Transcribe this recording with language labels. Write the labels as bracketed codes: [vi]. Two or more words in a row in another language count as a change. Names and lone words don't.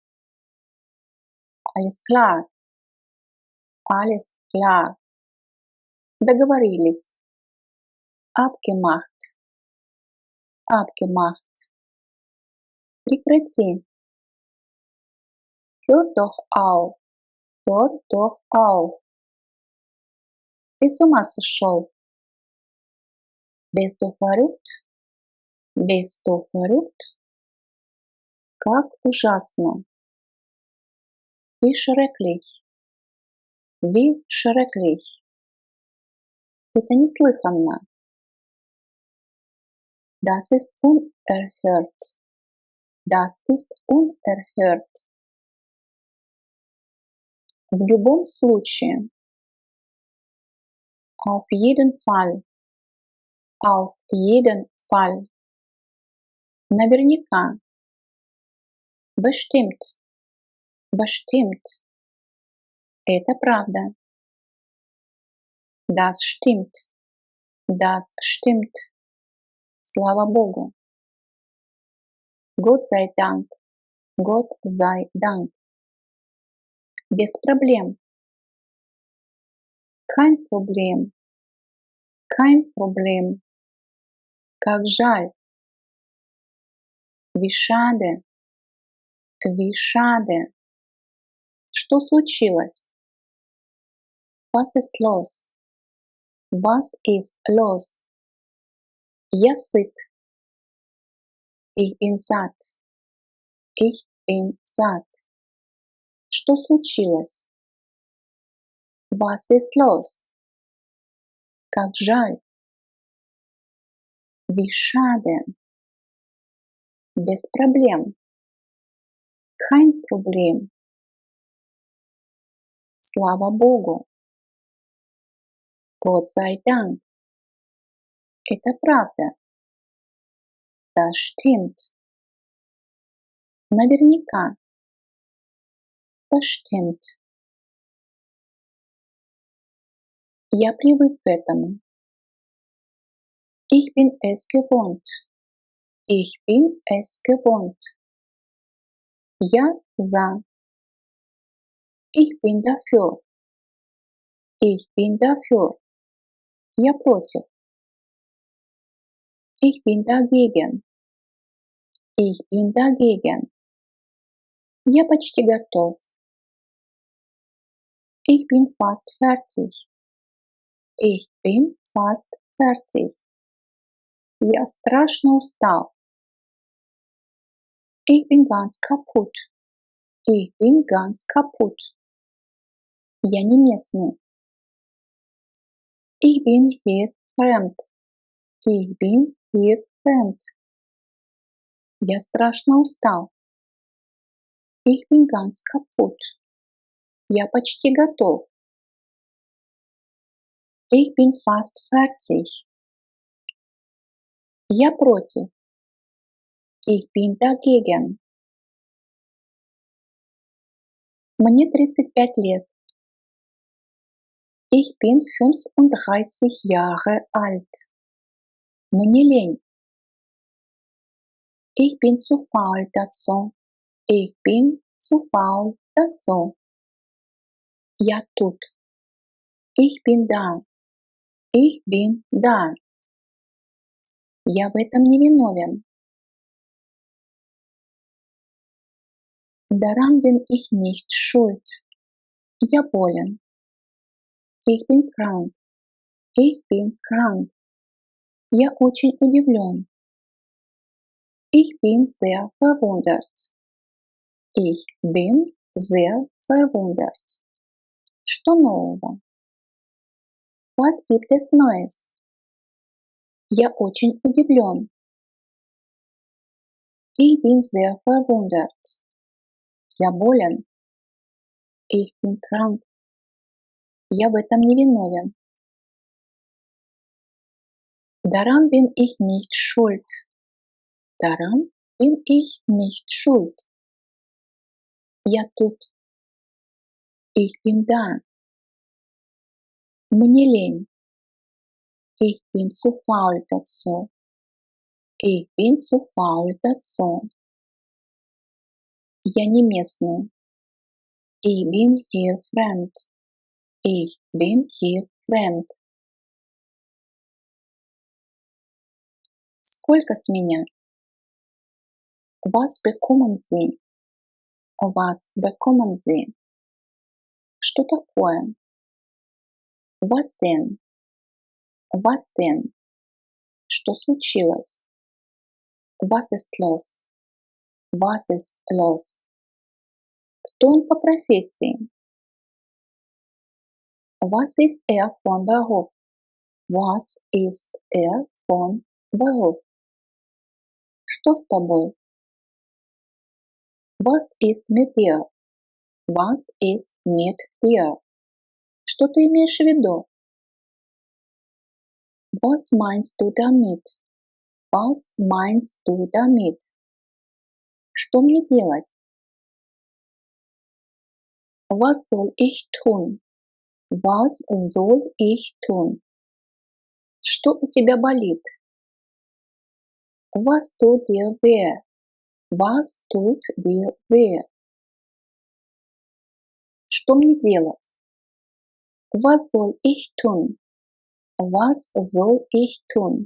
[de] Alles klar. Alles klar. [ru] Договорились. Abgemacht. [de] Abgemacht. Прекрати. Hör doch auf. Hör doch auf. [ru] Ты с ума сошел. [de] Bist du verrückt? Bist du verrückt? [ru] Как ужасно. [de] Wie schrecklich. Wie schrecklich. [ru] Это неслыханно. [de] Das ist unerhört. Das ist unerhört. [ru] В любом случае. [de] Auf jeden Fall. Auf jeden Fall. [ru] Наверняка. Bestimmt. [de] Bestimmt. [ru] Это правда. [de] Das stimmt. Das stimmt. [ru] Слава Богу. [de] Gott sei Dank. Gott sei Dank. [ru] Без проблем. [de] Kein Problem. Kein Problem. [ru] Как жаль. [de] Wie schade. Wie schade. [ru] Что случилось? [de] Was ist los? Was ist los? [ru] Я сыт. [de] Ich bin satt. Ich bin satt. [ru] Что случилось? [de] Was ist los? [ru] Как жаль. [de] Wie schade. [ru] Без проблем. [de] Kein Problem. [ru] Слава Богу. [de] Gott sei Dank. [ru] Это правда. [de] Das stimmt. [ru] Наверняка. Bestimmt. Я привык к этому. [de] Ich bin es gewohnt. Ich bin es gewohnt. [ru] Я за. [de] Ich bin dafür. Ich bin dafür. [ru] Я против. [de] Ich bin dagegen. Ich bin dagegen. [ru] Я почти готов. [de] Ich bin fast fertig. Ich bin fast fertig. [ru] Я страшно устал. [de] Ich bin ganz kaputt. Ich bin ganz kaputt. [ru] Я не местный. [de] Ich bin hier fremd. Ich bin hier fremd. [ru] Я страшно устал. [de] Ich bin ganz kaputt. [ru] Я почти готов. [de] Ich bin fast fertig. [ru] Я против. [de] Ich bin dagegen. [ru] Мне 35 лет. [de] Ich bin 35 Jahre alt. [ru] Мне лень. [de] Ich bin zu faul dazu. Ich bin zu faul dazu. [ru] Я тут. [de] Ich bin da. Ich bin da. [ru] Я в этом не виновен. [de] Daran bin ich nicht schuld. [ru] Я болен. [de] Ich bin krank. Ich bin krank. [ru] Я очень удивлен. [de] Ich bin sehr verwundert. Ich bin sehr verwundert. [ru] Что нового? [de] Was gibt es Neues? [ru] Я очень удивлен. [de] Ich bin sehr verwundert. [ru] Я болен. [de] Ich bin krank. [ru] Я в этом не виновен. [de] Daran bin ich nicht schuld. Daran bin ich nicht schuld. [ru] Я тут. [de] Ich bin da. [ru] Мне лень. [de] Ich bin zu faul dazu. Ich bin zu faul dazu. [ru] Я не местный. [de] Ich bin hier fremd. Ich bin hier fremd. [ru] Сколько с меня? [de] Was bekommen Sie? Was bekommen Sie? [ru] Что такое? [de] Was denn? Was denn? [ru] Что случилось? [de] Was ist los? Was ist los? [ru] Кто он по профессии? [de] Was ist von Beruf? Was ist von Beruf? [ru] Что с тобой? [de] Was ist mit dir? Was ist mit dir? [ru] Что ты имеешь в виду? [de] Was meinst du damit? Was meinst du damit? [ru] Что мне делать? [de] Was soll ich tun? Was soll ich tun? [ru] Что у тебя болит? [de] Was tut dir weh? Was tut dir weh? [ru] Что мне делать? [de] Was soll ich tun? Was soll ich tun?